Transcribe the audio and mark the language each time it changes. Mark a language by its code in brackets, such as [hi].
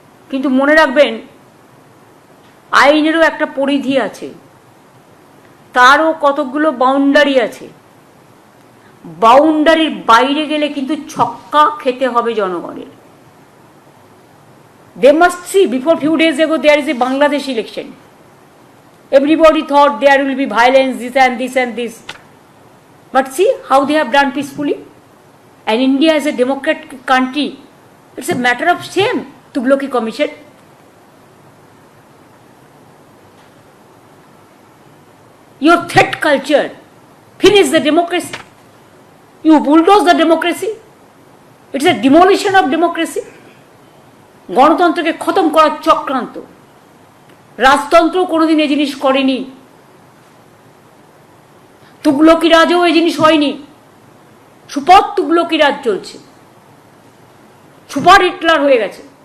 [bn] কিন্তু মনে রাখবেন, আইনেরও একটা পরিধি আছে, তারও কতগুলো বাউন্ডারি আছে। বাউন্ডারির বাইরে গেলে কিন্তু ছক্কা খেতে হবে জনগণের। [en] They must see, before few days ago there is a Bangladesh election. Everybody thought there will be violence, this and this and this. But see how they have done peacefully. And India is a democratic country. It's a matter of shame, Tughlaqi Commission. Your threat culture finish the democracy. You bulldoze the democracy. It's a demolition of democracy. [bn] গণতন্ত্রকে খতম করার চক্রান্ত। রাজতন্ত্র কোনোদিন এই জিনিস করেনি, তুগলকি রাজও এই জিনিস হয়নি। সুপার তুগলকি রাজ চলছে, সুপার হিটলার হয়ে গেছে।